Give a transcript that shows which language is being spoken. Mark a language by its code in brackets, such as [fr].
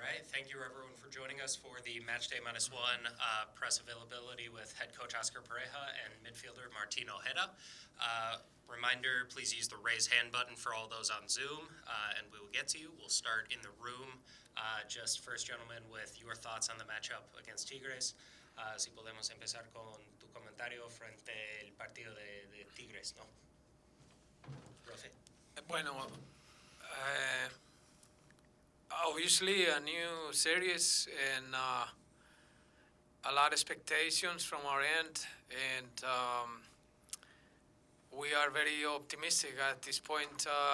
[en] Thank you, everyone, for joining us for the Matchday -1 press availability with head coach Oscar Pareja and midfielder Martin Ojeda. Reminder, please use the raise hand button for all those on Zoom, and we will get to you. We'll start in the room. Just first, gentlemen, with your thoughts on the matchup against Tigres. [es] Si podemos empezar con tu comentario frente al partido de Tigres, ¿no? Profe. [en] Bueno, obviously a new series and a lot of expectations from our end, and we are very optimistic at this point.